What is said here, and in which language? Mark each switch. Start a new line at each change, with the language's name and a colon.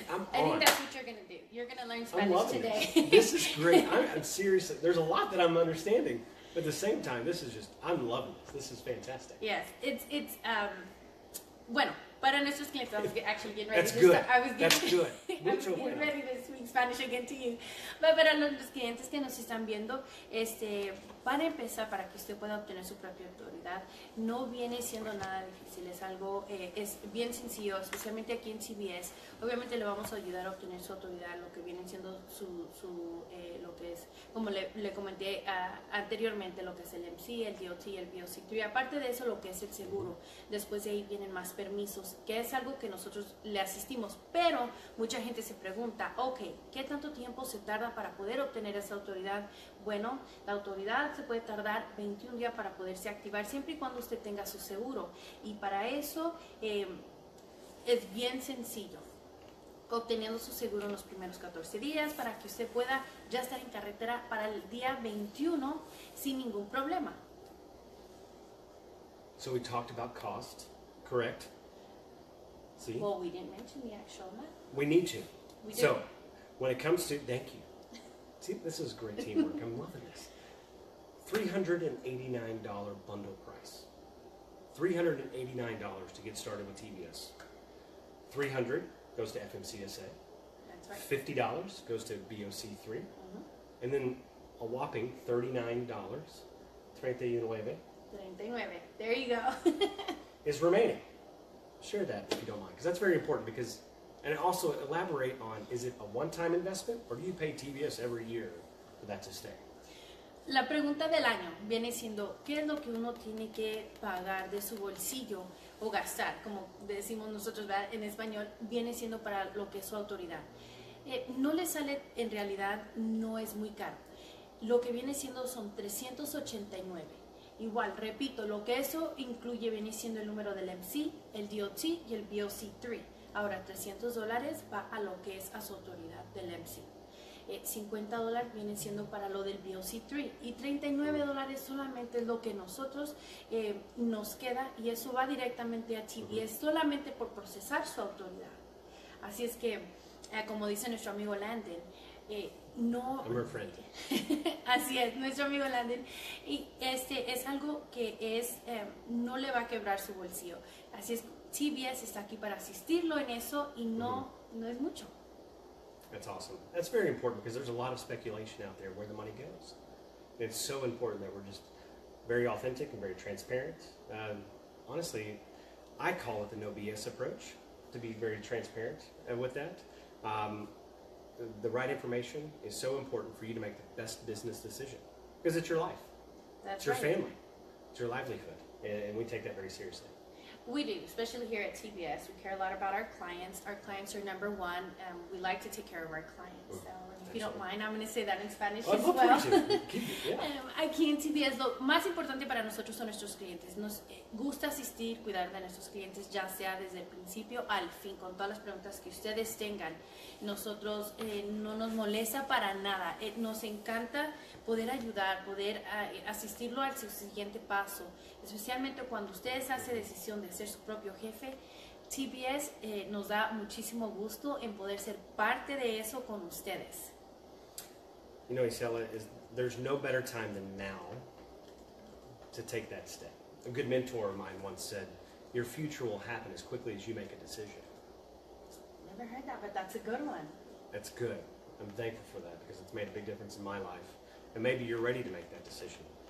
English: I think that's what you're going to do. You're going to learn Spanish today. This is great. I'm serious. There's a lot that I'm understanding. But at the same time, this is just, I'm loving this. This is fantastic. Yes, it's
Spanish: bueno, para nuestros clientes,
English: I was actually getting ready That's to good. start. I was That's good. I was getting ready to speak Spanish again to you.
Spanish: But para los clientes que nos están viendo, para empezar, para que usted pueda obtener su propia autoridad, no viene siendo nada difícil, es algo, es bien sencillo, especialmente aquí en CBS. Obviamente le vamos a ayudar a obtener su autoridad, lo que viene siendo lo que es, como le comenté anteriormente, lo que es el MC, el DOT, el BOC3. Aparte de eso, lo que es el seguro. Después de ahí vienen más permisos, que es algo que nosotros le asistimos. Pero mucha gente se pregunta, ok, ¿qué tanto tiempo se tarda para poder obtener esa autoridad? Bueno, la autoridad se puede tardar 21 días para poderse activar, siempre y cuando usted tenga su seguro. Y para eso es bien sencillo, obteniendo su seguro en los primeros 14 días para que usted pueda ya estar en carretera para el día 21 sin ningún problema.
English: So we talked about cost, correct? See? Well, we didn't mention the actual amount. We need to. We do. So when it comes to, thank you. See, this is great teamwork. I'm loving this. $389 bundle price. $389 to get started with TBS. $300 goes to FMCSA. That's right. $50 goes to BOC3. And then a whopping $39, 39, 39. There you go. is remaining. Share that if you don't mind, because that's very important. Because, and also elaborate on, is it a one-time investment or do you pay TBS every year for that to stay?
Spanish: La pregunta del año viene siendo, ¿qué es lo que uno tiene que pagar de su bolsillo o gastar? Como decimos nosotros, ¿verdad? En español, viene siendo para lo que es su autoridad. No le sale, en realidad, no es muy caro. Lo que viene siendo son 389. Igual, repito, lo que eso incluye viene siendo el número del MC, el DOT y el BOC3. Ahora, $300 va a lo que es a su autoridad del MC. $50 viene siendo para lo del BOC3 y $39 solamente es lo que nosotros nos queda, y eso va directamente a TBS solamente por procesar su autoridad. Así es que, como dice nuestro amigo Landon, no...
English: I'm her friend.
Spanish: Así es, nuestro amigo Landon, y es algo que no le va a quebrar su bolsillo. Así es, TBS está aquí para asistirlo en eso y no es mucho.
English: That's awesome. That's very important because there's a lot of speculation out there where the money goes. It's so important that we're just very authentic and very transparent. Honestly, I call it the no BS approach, to be very transparent with that. The right information is so important for you to make the best business decision because it's your life. That's it's your right. family. It's your livelihood. And we take that very seriously. We do, especially here at TBS. We care a lot about our clients. Our clients are number one. We like to take care of our clients. So if you don't mind, I'm going to say that in Spanish as well.
Spanish: Aquí en TBS, lo más importante para nosotros son nuestros clientes. Nos gusta asistir, cuidar de nuestros clientes, ya sea desde el principio al fin, con todas las preguntas que ustedes tengan. Nosotros no nos molesta para nada. Nos encanta poder ayudar, poder asistirlo al siguiente paso, especialmente cuando ustedes hacen decisión de ser su propio jefe. TBS nos da muchísimo gusto en poder ser parte de eso con ustedes.
English: You know, Isela, there's no better time than now to take that step. A good mentor of mine once said, your future will happen as quickly as you make a decision. Never heard that, but that's a good one. That's good. I'm thankful for that because it's made a big difference in my life. And maybe you're ready to make that decision.